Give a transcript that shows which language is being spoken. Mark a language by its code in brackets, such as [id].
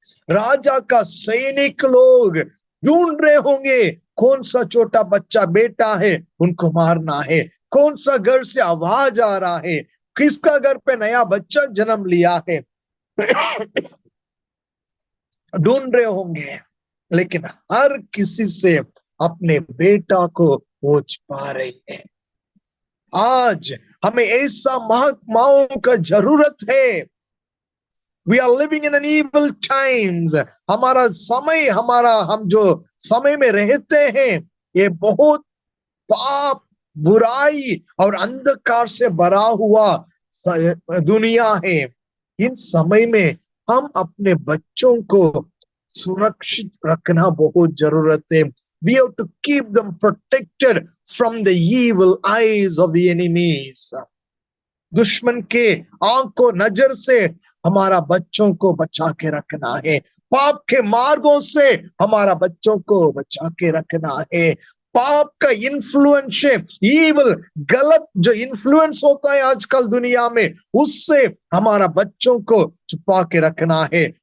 [hi] राजा का सैनिक लोग ढूंढ रहे होंगे कौन सा छोटा बच्चा बेटा है उनको मारना है, कौन सा घर से आवाज आ रहा है, किसका घर पे नया बच्चा जन्म लिया है, ढूंढ रहे होंगे। लेकिन हर किसी से अपने बेटा को वो छुपा रही है। आज हमें ऐसा महात्माओं का जरूरत है। [en] We are living in an evil times। [hi] हमारा समय, हम जो समय में रहते हैं ये बहुत पाप, बुराई और अंधकार से भरा हुआ दुनिया है। इन समय में हम अपने बच्चों को सुरक्षित रखना बहुत जरूरत है। [en] We have to keep them protected from the evil eyes of the enemies। [hi] दुश्मन के आंखों नजर से हमारा बच्चों को बचा के रखना है, पाप के मार्गों से हमारा बच्चों को बचा के रखना है। पाप का इन्फ्लुएंस, ईवल, गलत जो इन्फ्लुएंस होता है आजकल दुनिया में, उससे हमारा बच्चों को छुपा के रखना है।